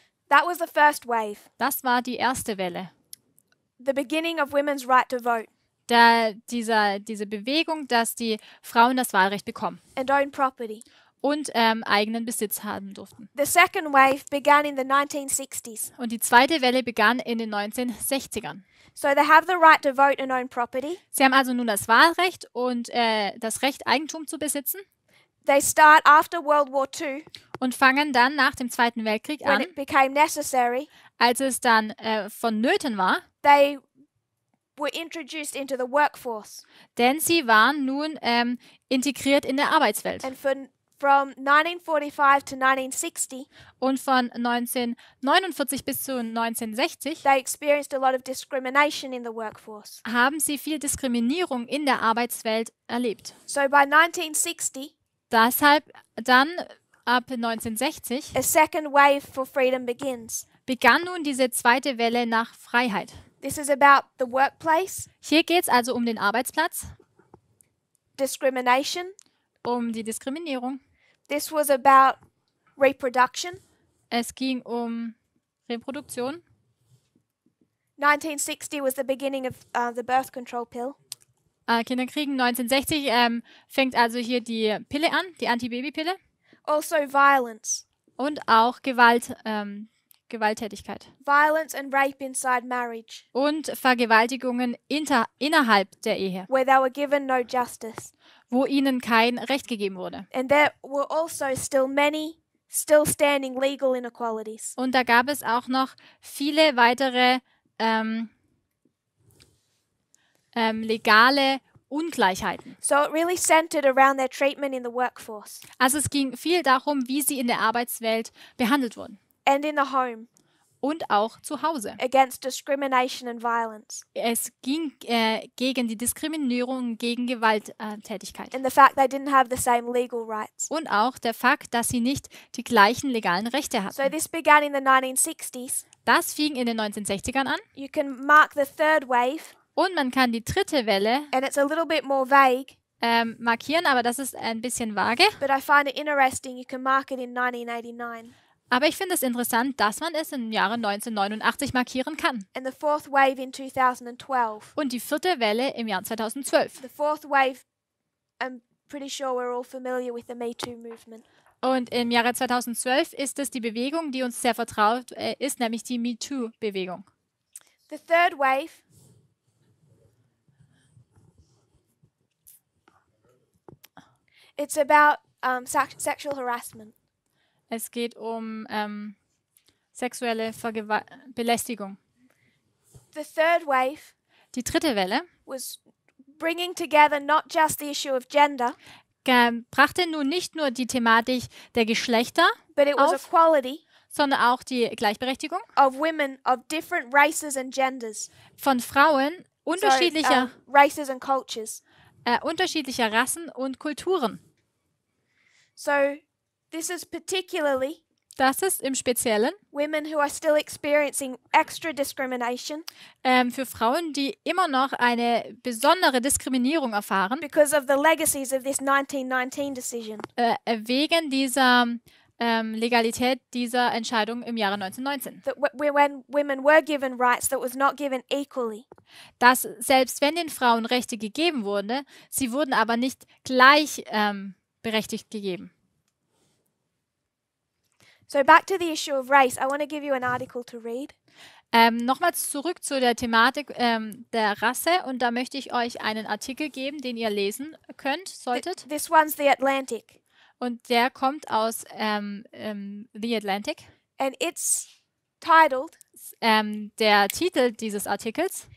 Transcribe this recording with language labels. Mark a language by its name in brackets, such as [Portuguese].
[English] That was the first wave, [German] Das war die erste Welle. [English] the beginning of women's right to vote [German] Diese Bewegung, dass die Frauen das Wahlrecht bekommen [English] and own property. [German] und eigenen Besitz haben durften. [English] The second wave began in the 1960s. [German] Und die zweite Welle begann in den 1960ern. [English] So they have the right to vote and own property. [German] Sie haben also nun das Wahlrecht und das Recht, Eigentum zu besitzen [English] They start after World War II, [German] und fangen dann nach dem Zweiten Weltkrieg [English] when [German] an, [English] it became necessary. [German] als es dann vonnöten war, [English] They were introduced into the workforce. [German] denn sie waren nun integriert in der Arbeitswelt. [English] And from 1945 to 1960, [German] Und von 1949 bis zu 1960 [English] they experienced a lot of discrimination in the workforce. [German] haben sie viel Diskriminierung in der Arbeitswelt erlebt. [English] So by 1960, [German] Deshalb dann ab 1960 [English] a second wave for freedom begins. [German] begann nun diese zweite Welle nach Freiheit. [English] This is about the workplace, [German] Hier geht es also um den Arbeitsplatz, [English] discrimination. [German] um die Diskriminierung. [English] This was about reproduction. [German] Es ging um Reproduktion. [English] 1960 was the beginning of the birth control pill. [German] Kinderkriegen 1960 fängt also hier die Pille an, die Antibabypille. [English] Also violence. [German] Und auch Gewalt Gewalttätigkeit [English] violence and rape inside marriage, [German] und Vergewaltigungen innerhalb der Ehe, [English] where they were given no justice. [German] wo ihnen kein Recht gegeben wurde. [English] And there were also still many still standing legal inequalities. [German] Und da gab es auch noch viele weitere legale Ungleichheiten. [English] So it really centered around their treatment in the workforce [German] Also es ging viel darum, wie sie in der Arbeitswelt behandelt wurden [English] and in the home [German] und auch zu Hause. [English] against discrimination and violence, [German] Es ging gegen die Diskriminierung, gegen Gewalttätigkeit. [English] and the fact they didn't have the same legal rights. [German] Und auch der Fakt, dass sie nicht die gleichen legalen Rechte [English] So [German] hatten. [English] this began in the 1960s. [German] Das fing in den 1960ern an [English] You can mark the third wave, [German] und man kann die dritte Welle [English] and it's a little bit more vague, [German] markieren, aber das ist ein bisschen vage. [English] but I find it interesting. You can mark it in 1989. [German] Aber ich finde es interessant, dass man es im Jahre 1989 markieren kann. [English] And the fourth wave in 2012. [German] Und die vierte Welle im Jahr 2012. [English] The fourth wave, I'm pretty sure we're all familiar with the Me Too movement. [German] Und im Jahre 2012 ist es die Bewegung, die uns sehr vertraut ist, nämlich die MeToo-Bewegung. [English] The third wave it's about sexual harassment. [German] Es geht um sexuelle Belästigung. [English] The third wave [German] Die dritte Welle [English] was bringing together not just the issue of gender, [German] brachte nun nicht nur die Thematik der Geschlechter [English] but it was [German] auf, [English] equality [German] sondern auch die Gleichberechtigung [English] of women of different races and genders. [German] von Frauen unterschiedlicher [English] Races and cultures. [German] unterschiedlicher Rassen und Kulturen. [English] So this is particularly [German] Das ist im Speziellen [English] women who are still experiencing extra discrimination [German] für Frauen, die immer noch eine besondere Diskriminierung erfahren, [English] because of the legacies of this 1919 decision. [German] wegen dieser Legalität dieser Entscheidung im Jahre 1919. [English] That when women were given rights, that was not given equally. [German] Dass selbst wenn den Frauen Rechte gegeben wurden, sie wurden aber nicht gleich berechtigt gegeben. [English] So back to the issue of race, I want to give you an article to read. [German] Nochmals zurück zu der Thematik der Rasse und da möchte ich euch einen Artikel geben, den ihr lesen könnt, solltet. [English] This one's The Atlantic, [German] Und der kommt aus The Atlantic. [English] and it's titled, [German] Der Titel dieses Artikels,